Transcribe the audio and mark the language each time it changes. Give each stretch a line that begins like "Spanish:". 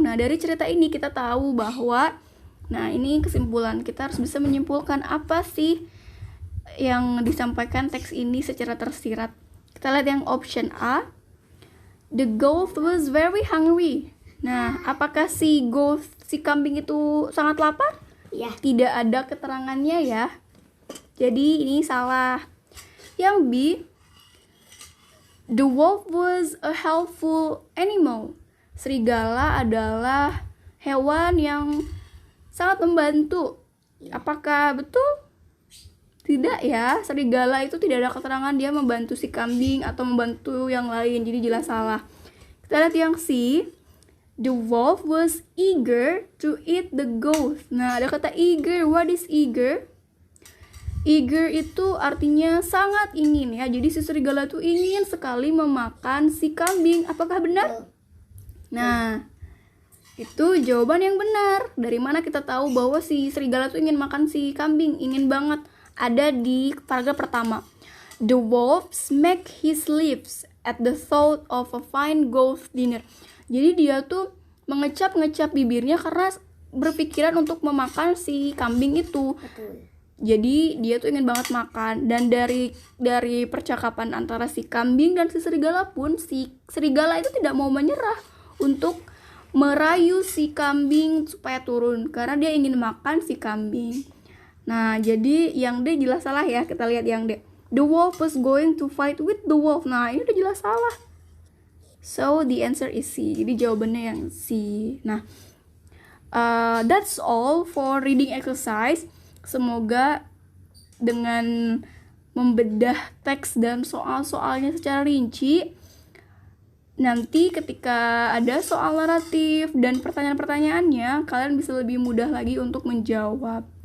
Indonesian: Nah, dari cerita ini kita tahu bahwa, nah ini kesimpulan. Kita harus bisa menyimpulkan apa sih yang disampaikan teks ini secara tersirat. Kita lihat yang option A.
English: The goat was very hungry.
Indonesian: Nah, apakah si kambing itu sangat lapar? Ya. Tidak ada keterangannya ya. Jadi ini salah. Yang B,
English: the wolf was a helpful animal.
Indonesian: Serigala adalah hewan yang sangat membantu. Apakah betul? Tidak ya, serigala itu tidak ada keterangan dia membantu si kambing atau membantu yang lain. Jadi jelas salah. Kita lihat yang C.
English: The wolf was eager to eat the goat.
Indonesian: Nah, ada kata eager.
English: What is eager?
Indonesian: Eager itu artinya sangat ingin ya. Jadi si serigala itu ingin sekali memakan si kambing. Apakah benar? Nah, itu jawaban yang benar. Dari mana kita tahu bahwa si serigala itu ingin makan si kambing? Ingin banget. Ada di paragraf pertama.
English: The wolf smacked his lips at the thought of a fine goat dinner.
Indonesian: Jadi dia tuh mengecap-ngecap bibirnya karena berpikiran untuk memakan si kambing itu. Betul. Jadi dia tuh ingin banget makan. Dan dari percakapan antara si kambing dan si serigala pun, si serigala itu tidak mau menyerah untuk merayu si kambing supaya turun, karena dia ingin makan si kambing. Nah, jadi yang D jelas salah ya. Kita lihat yang D.
English: The wolf was going to fight with the wolf.
Indonesian: Nah, ini udah jelas salah.
English: So, the answer is C.
Indonesian: Jadi jawabannya yang C.
English: Nah, that's all for reading exercise.
Indonesian: Semoga dengan membedah teks dan soal-soalnya secara rinci, nanti ketika ada soal naratif dan pertanyaan-pertanyaannya, kalian bisa lebih mudah lagi untuk menjawab.